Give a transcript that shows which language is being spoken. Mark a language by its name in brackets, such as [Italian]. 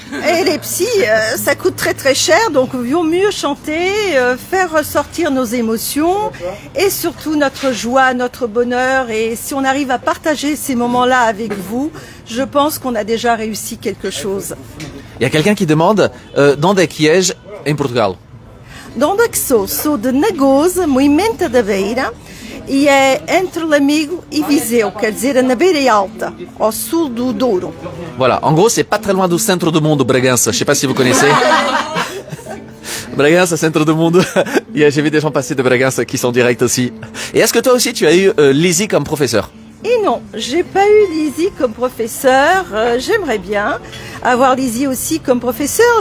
[French] Et les psys, ça coûte très très cher, donc il vaut mieux chanter, faire ressortir nos émotions et surtout notre joie, notre bonheur. Et si on arrive à partager ces moments-là avec vous, je pense qu'on a déjà réussi quelque chose. Il y a quelqu'un qui demande [Portuguese] d'onde é que és em Portugal? De onde é que sou? Sou de Nagosa, Moimenta da Beira, e é entre Lamego e Viseu, quer dizer, na Beira Alta, au sul do Douro. [French] Voilà, en gros, c'est pas très loin du centre du monde, Bragança. Je sais pas si vous connaissez. Bragança, centre du monde. J'ai vu des gens passer de Bragança qui sont directs aussi. Et est-ce que toi aussi, tu as eu Lizzie comme professeur? Et non, j'ai pas eu Lizzie comme professeur. J'aimerais bien avoir Lizzie aussi comme professeur.